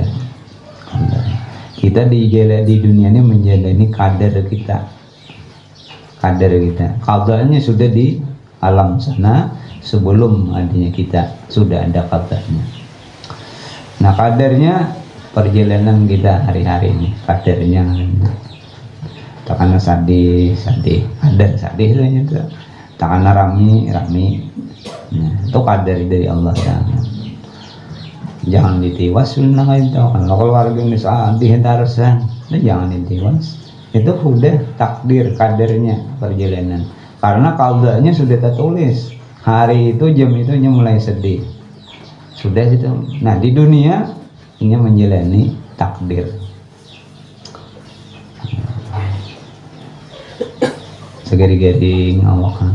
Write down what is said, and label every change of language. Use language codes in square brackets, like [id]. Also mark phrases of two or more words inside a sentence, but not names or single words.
[id] Kita di dunia ini menjalani kadar kita, kadarnya sudah di alam sana sebelum adanya kita, sudah ada kadarnya. Nah, kadarnya perjalanan kita hari-hari ini, [bjn] kadarnya takana sadih kadar sadih itu, takana rami. [id] Nah, itu kadar dari Allah Ta'ala. [bjn] Jangan ditiwas sunnah itu. Kalau keluarga ini sadih darasan, jangan ditiwas. [id] Itu sudah takdir kadarnya perjalanan. Karena qadanya sudah tertulis. Hari itu jam itu mulai sedih. Sudah itu. Nah, di dunia ini menjalani takdir. Segari-garing Allah kan.